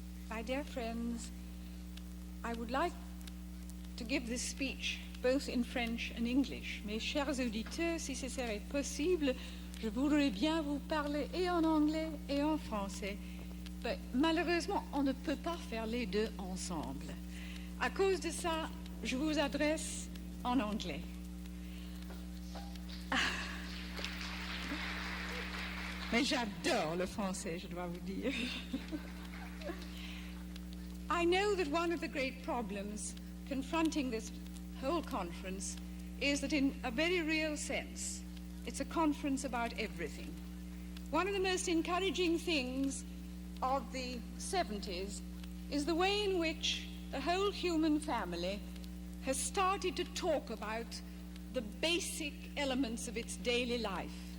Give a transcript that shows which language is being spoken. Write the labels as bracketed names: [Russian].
[English] My dear friends, I would like to give this speech both in French and English. [French] Mes chers auditeurs, si ce serait possible, je voudrais bien vous parler et en anglais et en français. Mais malheureusement, on ne peut pas faire les deux ensemble. À cause de ça, je vous adresse en anglais. Mais j'adore le français, je dois vous dire. [English] I know that one of the great problems confronting this whole conference is that in a very real sense, it's a conference about everything. One of the most encouraging things of the 70s is the way in which the whole human family has started to talk about the basic elements of its daily life,